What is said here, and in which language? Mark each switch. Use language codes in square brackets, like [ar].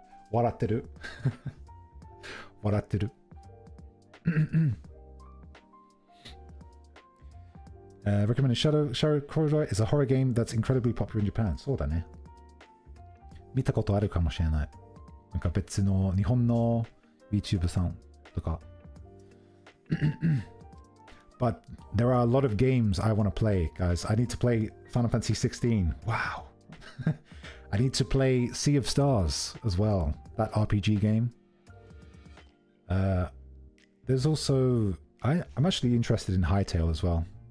[ja] 笑ってる。笑ってる。 [en] recommended Shadow Corridor is a horror game that's incredibly popular in Japan. [ja] そうだね。見たことあるかもしれない。なんか別の日本の YouTube さんとか。 [en] But there are a lot of games I want to play, guys. I need to play Final Fantasy 16. Wow. I need to play Sea of Stars as well, that RPG game. There's also... I'm actually interested in Hytale as well.